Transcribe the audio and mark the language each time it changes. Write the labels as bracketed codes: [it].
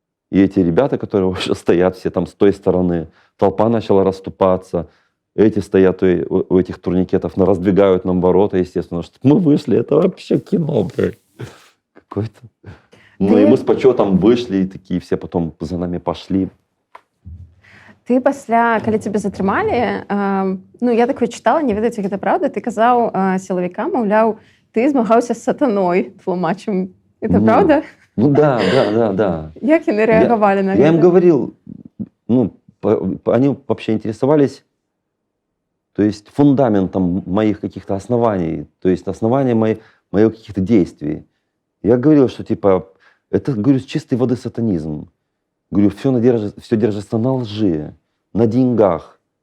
[ru] И эти ребята, которые уже стоят все там с той стороны, толпа начала расступаться. Эти стоят у этих турникетов, раздвигают нам ворота, естественно, чтобы мы вышли. Это вообще кино, блядь. Какое-то. И мы с почетом вышли, и такие все потом за нами пошли. [be] Ты пасля, калі цябе затрымалі, я такое чытала, не ведаю, ці гэта праўда, ты казаў сілавікам, маўляў, ты змагаўся з сатаной, тлумачым. [ru] Это правда? Да. [be] Як яны рэагавалі на гэта? [ru] Я им говорил, они вообще интересовались, то есть фундаментом моих каких-то оснований, то есть основания моих каких-то действий. Я говорил, что типа, это, говорю, с чистой воды сатанизм. Говорю, все держится на лжи, на деньгах.